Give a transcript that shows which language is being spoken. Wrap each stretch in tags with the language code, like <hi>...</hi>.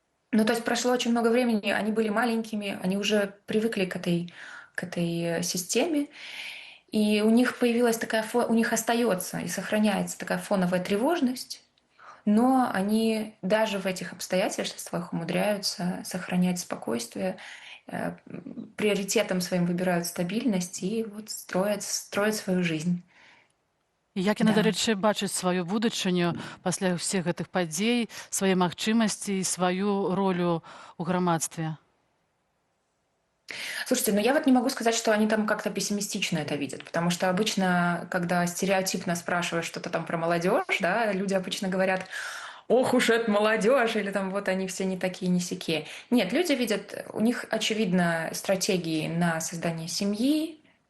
<ru>Ну, то есть прошло очень много времени, они были маленькими, они уже привыкли к этой системе, и у них появилась такая, у них остается и сохраняется такая фоновая тревожность, но они даже в этих обстоятельствах умудряются сохранять спокойствие, приоритетом своим выбирают стабильность и вот строят свою жизнь.</ru> <be>Як яны, дарэчы, бачаць сваю будучыню пасля ўсіх гэтых падзей, свае магчымасці і сваю ролю ў грамадстве?</be> <ru>Слушайте, ну я вот не могу сказать, что они там как-то пессимистично это видят, потому что обычно, когда стереотипно спрашиваешь что-то там про молодежь, да, люди обычно говорят: ох уж это молодежь, или там вот они все не такие, не сякие. Нет, люди видят, у них, очевидно, стратегии на создание семьи.</ru>